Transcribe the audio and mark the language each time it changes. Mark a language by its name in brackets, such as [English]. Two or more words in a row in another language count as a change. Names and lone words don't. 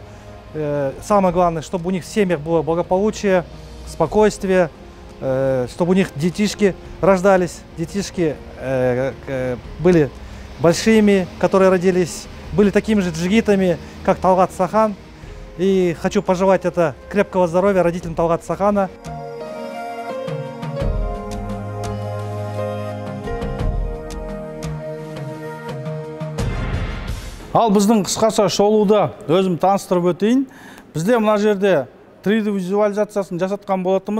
[Russian] Самое главное, чтобы у них в семьях было благополучие, спокойствие, чтобы у них детишки рождались, детишки были большими, которые родились, были такими же джигитами, как Талгат Сахан. И хочу пожелать это крепкого здоровья родителям Талгата Сахана. [Kazakh] Ал біздің қысқаша шолуды өзім таныстырып өтейін. Бізде мына жерде 3D визуализациясын жасатқан болатымыз.